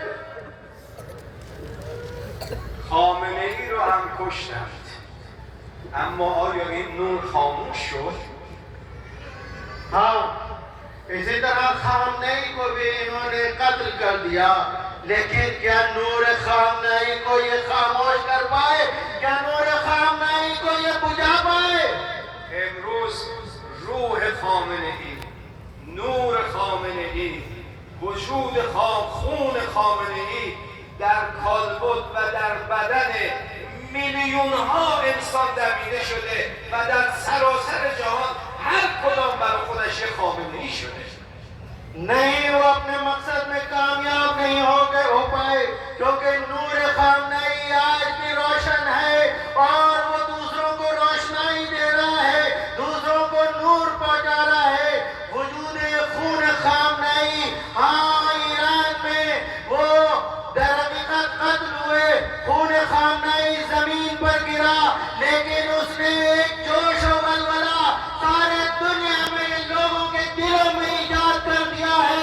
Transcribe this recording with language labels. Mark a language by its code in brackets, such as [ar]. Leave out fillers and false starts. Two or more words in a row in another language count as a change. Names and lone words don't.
[fa] خامنه ای رو هم کشتند، اما آیا این نور خاموش شد؟ [ur] ہاں، اسی طرح خامنہ ای کو بھی انہوں نے قتل کر دیا، لیکن کیا نور خامنہ ای کو یہ خاموش کر پائے? کیا نور خامنہ ای کو یہ بجھا پائے? [fa] امروز روح خامنه ای، نور خامنه ای، وجود خون خامنه ای در کالبد و در بدن میلیون ها انسان دمیده شده و در سراسر جهان هر کدام برای خودش یک خامنه ای شده. [ur] نہیں، وہ اپنے مقصد میں کامیاب نہیں ہو پائے، کیونکہ نور خامنہ ای آج بھی روشن ہے اور وہ دوسروں کو روشنائی دے رہا ہے، دوسروں کو نور پہنچا رہا ہے. وجود خون خامنہ ای، ہاں، ایران میں وہ در حقیقت قتل ہوئے، خون خامنہ ای زمین پر گرا، لیکن اس نے ایک جوش اور بلبلہ سارے دنیا میں لوگوں کے دلوں میں ایجاد کر دیا ہے.